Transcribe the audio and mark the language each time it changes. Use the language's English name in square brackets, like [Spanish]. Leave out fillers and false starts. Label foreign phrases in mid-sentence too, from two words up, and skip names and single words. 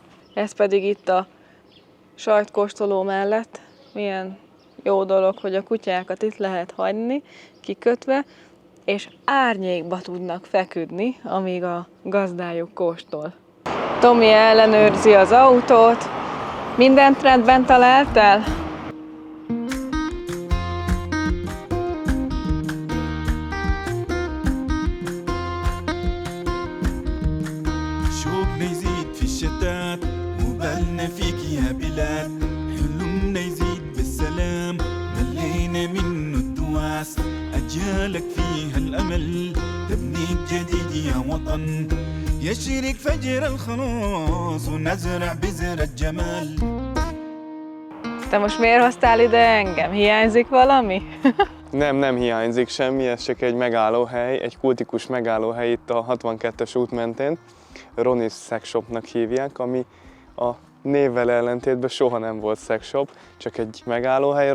[Hungarian] Ez pedig itt a sajtkóstoló mellett milyen jó dolog, hogy a kutyákat itt lehet hagyni, kikötve, és árnyékba tudnak feküdni, amíg a gazdájuk kóstol. Tomi ellenőrzi az autót. Mindent rendben találtál? [Arabic] شوقنا يزيد في الشتات وبالنا فيك يا بلاد حلمنا يزيد بالسلام ملينا منه الدواس أجيالك فيها الأمل تبنيك جديد يا وطن يشرق فجر الخلاص ونزرع بذر الجمال. [Hungarian] Te most miért hoztál ide engem? Hiányzik valami? Nem hiányzik semmi, ez csak egy megállóhely, egy kultikus megállóhely itt a 62-es út mentén. Ronnie's Sex Shopnak hívják, ami a névvel ellentétben soha nem volt sex shop, csak egy megállóhely.